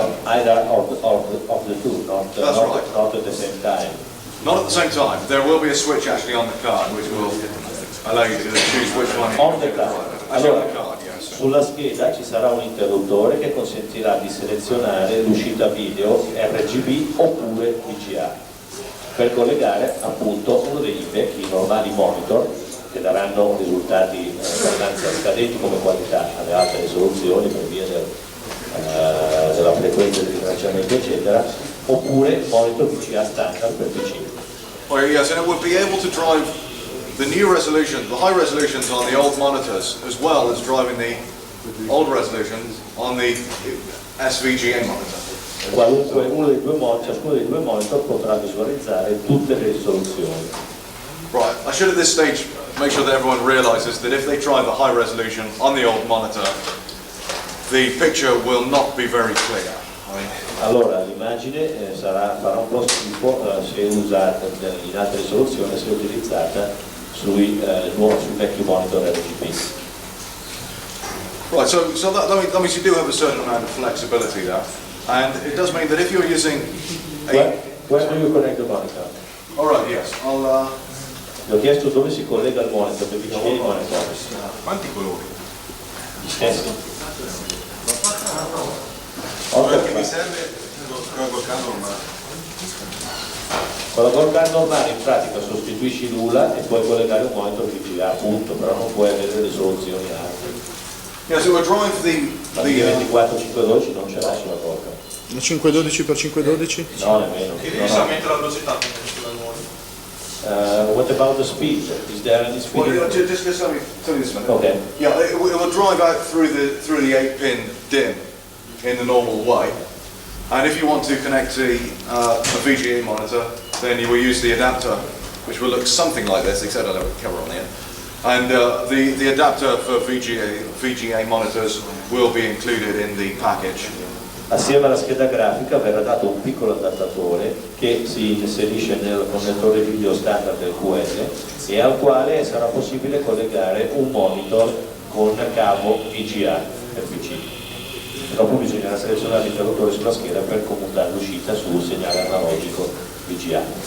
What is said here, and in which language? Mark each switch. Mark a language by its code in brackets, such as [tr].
[en] Either of the two, not at the same time. Not at the same time. There will be a switch actually on the card which will allow you to choose which one. On the card. Allora, on the card, yes. [it] Sulla scheda ci sarà un interruttore che consentirà di selezionare l'uscita video RGB oppure VGA per collegare appunto uno degli vecchi normali monitor che daranno risultati abbastanza scadenti come qualità alle alte risoluzioni per via della frequenza del ritracciamento eccetera, oppure monitor VGA standard per PC. [en] Oh yes, and it would be able to drive the new resolution, the high resolutions on the old monitors, as well as driving the old resolutions on the SVGA monitor. [it] Ciascuno dei due monitor potrà visualizzare tutte le risoluzioni. [en] Right, I should at this stage make sure that everyone realizes that if they try the high resolution on the old monitor, the picture will not be very clear. [it] Allora l'immagine farà un po' schifo se usata in alta risoluzione, se utilizzata sui vecchi monitor RGB. [en] Right, so that means you do have a certain amount of flexibility there, and it does mean that if you're using Where do you connect the monitor? All right, yes, I'll. [it] Gli ho chiesto dove si collega il monitor, perché c'è il monitor. Quanti colori? Gli stessi. Perché mi serve con la gold card normale. Con la gold card normale in pratica sostituisci l'ULA e puoi collegare un monitor VGA, appunto, però non puoi avere risoluzioni alte. [en] Yeah, so we'll drive the [it] 24-512 non ce l'ha sulla gold card. 512x512? No, nemmeno. Devi aumentare la velocità sulla nuova. [en] What about the speed? Is there any speed? Well, just tell me this minute. Okay. Yeah, it will drive out through the 8-pin DIN in the normal way, and if you want to connect a VGA monitor, then you will use the adapter, which will look something like this, except I don't have a cover on the end. And the adapter for VGA monitors will be included in the package. [it] Assieme alla scheda grafica verrà dato un piccolo adattatore che si inserisce nel connettore video standard del QL e al quale sarà possibile collegare un monitor con cavo VGA per PC. Dopo bisognerà selezionare l'interruttore sulla scheda per commutare l'uscita sul segnale analogico VGA.